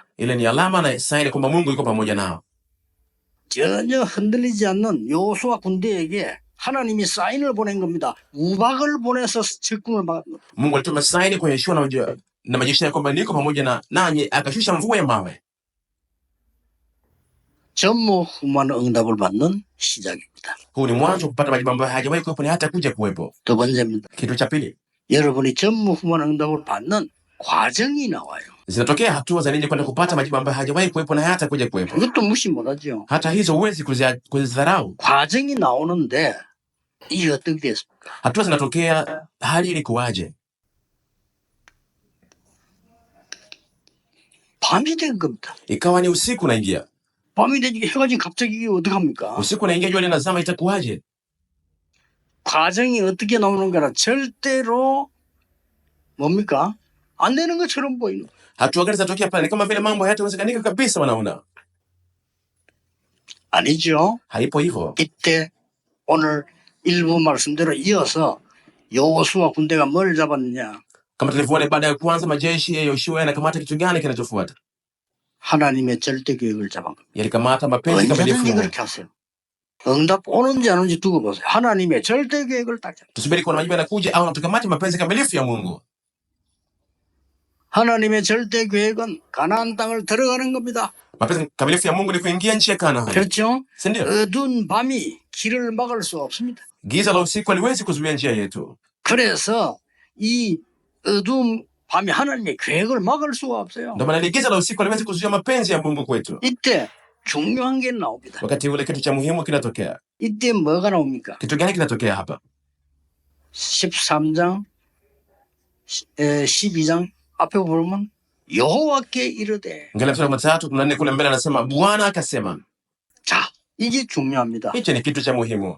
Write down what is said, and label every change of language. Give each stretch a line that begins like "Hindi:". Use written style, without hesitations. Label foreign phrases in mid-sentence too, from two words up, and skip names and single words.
Swahili: Ile ni alama na saini kwamba Mungu yuko pamoja nao.
Korean: 전혀 흔들리지 않는 요수아 군대에게 하나님이 사인을 보낸 겁니다. 우박을 보내서 적군을 막은 겁니다.
Swahili: Mungu alituma saini kwa Yoshua na majeshi yake kwamba niko pamoja na nanyi, akashusha mvua ya mawe.
Korean: 전무후무한 응답을 받는 시작입니다.
Swahili: Huu ni mwanzo wa kupata majibu ambayo hajawahi kuwepo na hata kuja kuwepo.
Korean: 두 번째입니다.
Swahili: Kitu cha pili,
Korean: 여러분이 전무후무한 응답을 받는 과정이 나와요.
Swahili: zinatokea hatua za ninyi kwenda kupata majibu ambayo hajawahi kuwepo na hata kuja kuwepo.
Korean: 이것도 무시 못하죠.
Swahili: Hata hizo huwezi kuzidharau.
Korean: 과정이 나오는데 이게 어떻게 됐습니까?
Swahili: Hatua zinatokea, hali ilikuwaje?
Korean: 밤이 된 겁니다.
Swahili: Ikawa ni usiku unaingia.
Korean: 밤이 되니까 해가 지금 갑자기 이게 어떡합니까?
Swahili: Usiku unaingia, jua linazama, itakuwaje?
Korean: 과정이 어떻게 나오는 거라 절대로 뭡니까? 안 되는 것처럼 보이는 거예요.
Swahili: Hatua gani zinatokea pale? Ni kama vile mambo hayatawezekanika kabisa, wanaona.
Korean: 아니죠.
Swahili: Haipo hivyo.
Korean: 이때 오늘 일부 말씀대로 이어서 여호수아 군대가 뭘 잡았느냐?
Swahili: Kama tulivyoona baada ya kwanza majeshi ya Yoshua yanakamata kitu gani kinachofuata?
Korean: 하나님의 절대 계획을 잡은 겁니다.
Swahili: Yalikamata mapenzi kamilifu.
Korean: 언제든지 그렇게 하세요. 응답 오는지 안 오는지 두고 보세요. 하나님의 절대 계획을 딱 잡아요.
Swahili: Tusubiri kuona majibu yanakuja au tukamate mapenzi kamilifu ya Mungu.
Korean: 하나님의 절대 계획은 가나안 땅을 들어가는 겁니다.
Swahili: Mapenzi kamilifu ya Mungu ni kuingia nchi ya Kanaani.
Korean: 그렇죠?
Swahili: Si ndio?
Korean: 어두운 밤이 길을 막을 수 없습니다.
Swahili: Giza la usiku haliwezi kuzuia njia yetu.
Korean: 그래서 이 어두운 밤이 하나님의 계획을 막을 수가 없어요.
Swahili: Ndio maana giza la usiku haliwezi kuzuia mapenzi ya Mungu kwetu.
Korean: 이때 중요한 게 나옵니다.
Swahili: Wakati ule kitu cha muhimu kinatokea.
Korean: 이때 뭐가 나옵니까?
Swahili: Kitu gani kinatokea hapa?
Korean: 13장 12장 앞에 보면 여호와께 이르되.
Swahili: Angalia mstari wa 3-4 kule mbele anasema Bwana akasema.
Korean: 자, 이게 중요합니다.
Swahili: Hicho ni kitu cha muhimu.